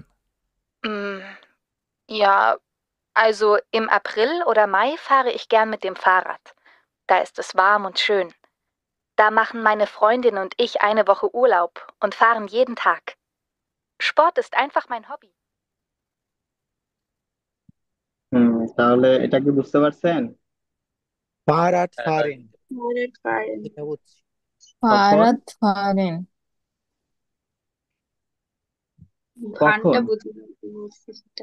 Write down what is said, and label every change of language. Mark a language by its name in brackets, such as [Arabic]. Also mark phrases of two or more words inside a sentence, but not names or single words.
[German] Mm, ja, also im April oder Mai fahre ich gern mit dem Fahrrad. Da ist es warm und schön. Da machen meine Freundin und ich eine Woche Urlaub und fahren jeden Tag. Sport ist einfach mein Hobby. [Bangla] তাহলে এটা কি বুঝতে পারছেন? [German] Fahrrad fahren, Fahrrad fahren. [Bangla] এটা বুঝছি। কখন [German] Fahrrad fahren. [Bangla] ঘন্টা কখন? বুঝি বলছে সেটা।